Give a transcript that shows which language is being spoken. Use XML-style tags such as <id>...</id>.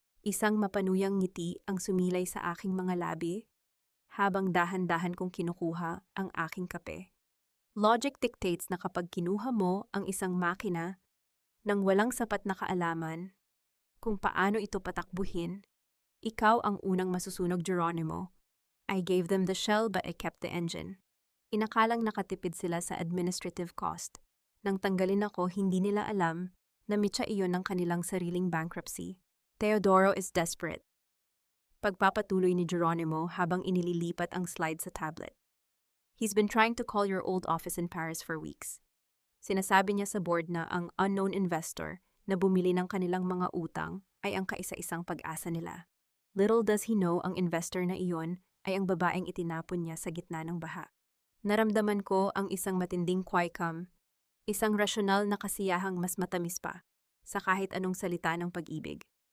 <tl>Isang mapanuyang ngiti ang sumilay sa aking mga labi habang dahan-dahan kong kinukuha ang aking kape.</tl> <en>Logic dictates</en> <tl>na kapag kinuha mo ang isang makina nang walang sapat na kaalaman kung paano ito patakbuhin, ikaw ang unang masusunog, Geronimo.</tl> <en>I gave them the shell but I kept the engine.</en> <tl>Inakalang nakatipid sila sa administrative cost. Nang tanggalin ako, hindi nila alam na mitya iyon ng kanilang sariling bankruptcy.</tl> <en>Teodoro is desperate.</en> <tl>Pagpapatuloy ni Geronimo habang inililipat ang slide sa tablet.</tl> <en>He's been trying to call your old office in Paris for weeks.</en> <tl>Sinasabi niya sa board na ang unknown investor na bumili ng kanilang mga utang ay ang kaisa-isang pag-asa nila.</tl> <en>Little does he know,</en> <tl>ang investor na iyon ay ang babaeng itinapon niya sa gitna ng baha. Naramdaman ko ang isang matinding qualcomm, isang rasyonal na kasiyahang mas matamis pa sa kahit anong salita ng pag-ibig.</tl>